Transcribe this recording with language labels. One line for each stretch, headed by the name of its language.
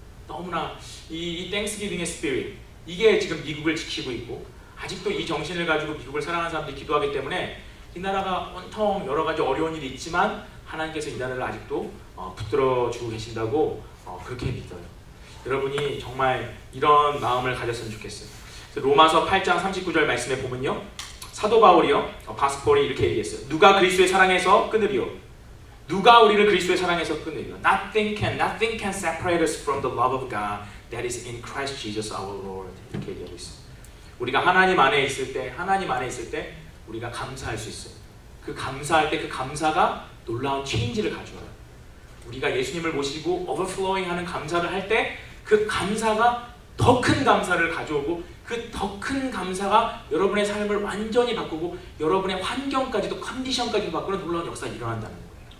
Korean: 너무나 이 땡스기빙의 스피릿 이게 지금 미국을 지키고 있고 아직도 이 정신을 가지고 미국을 사랑하는 사람들이 기도하기 때문에 이 나라가 온통 여러 가지 어려운 일이 있지만 하나님께서 이 나라를 아직도 붙들어주고 계신다고 그렇게 믿어요. 여러분이 정말 이런 마음을 가졌으면 좋겠어요. 로마서 8장 39절 말씀에 보면요 사도 바울이요 바스폴이 이렇게 얘기했어요. 누가 그리스도의 사랑에서 끊으리요? 누가 우리를 그리스도의 사랑에서 끊으리요?
English: Nothing can separate us from the love of God that is in Christ Jesus our Lord.
Korean: 이렇게 얘기하고 있어요. 우리가 하나님 안에 있을 때 우리가 감사할 수 있어요. 그 감사할 때 그 감사가 놀라운 체인지를 가져와요. 우리가 예수님을 모시고 overflowing 하는 감사를 할 때 그 감사가 더 큰 감사를 가져오고 그 더 큰 감사가 여러분의 삶을 완전히 바꾸고 여러분의 환경까지도 컨디션까지도 바꾸는 놀라운 역사가 일어난다는 거예요.